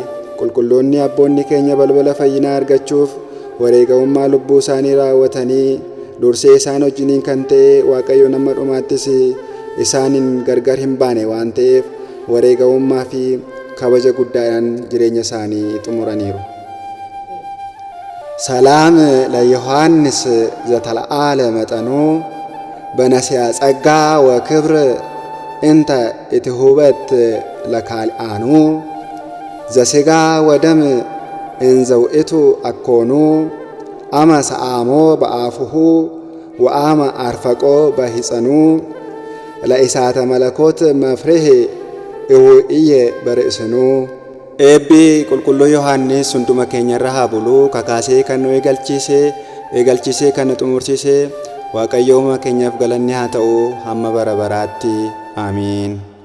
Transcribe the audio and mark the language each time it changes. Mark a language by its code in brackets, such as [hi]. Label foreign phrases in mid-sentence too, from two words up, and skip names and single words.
[om] Qulqulloonni abboonni keenya balbala fayyinaa argachuuf wareegamummaa lubbuu isaanii raawwatanii dursee isaan wajjiniin kan ta'e Waaqayyo nama dhumaattis isaaniin gargar hin baane waan ta'eef wareegamummaa fi kabaja guddaadhaan jireenya isaanii xumuraniiru. [gez] ሰላም ለዮሐንስ ዘተለዓለ መጠኑ በነሲያ ጸጋ ወክብር እንተ ኢትሁበት ለካልአኑ ዘሥጋ ወደም እንዘውእቱ አኮኑ አመ ሰአሞ በአፉሁ ወአመ አርፈቆ በሂጸኑ ለኢሳተ መለኮት መፍሬህ እውእየ በርእስኑ [om] Eebbi Qulqulluu Yohaannis hunduma keenya irra haa bulu. Kakaasee kan nu eegalchiisee kan nu xumursiise Waaqayyo keenyaaf galanni haa ta'u hamma bara baraatti. Amiin.